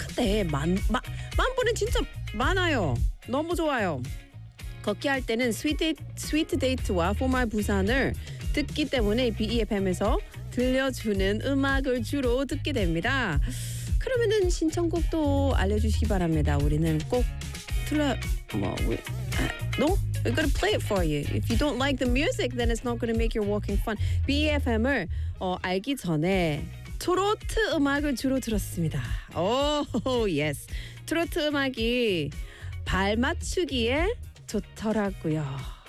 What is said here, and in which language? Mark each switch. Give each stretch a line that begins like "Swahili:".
Korean: 근데 만보는 진짜 많아요. 너무 좋아요. 걷기 할 때는 스위트 데이트와 For My Busan을 듣기 때문에 BEFM에서 들려주는 음악을 주로 듣게 됩니다. 그러면은 신청곡도 알려주시기 바랍니다. 우리는 꼭
English: We're going to play it for you. If you don't like the music, then it's not going to make your walking fun.
Korean: BEFM을 알기 전에 트로트 음악을 주로 들었습니다.
English: Oh, yes.
Korean: 트로트 음악이 발 맞추기에 좋더라고요.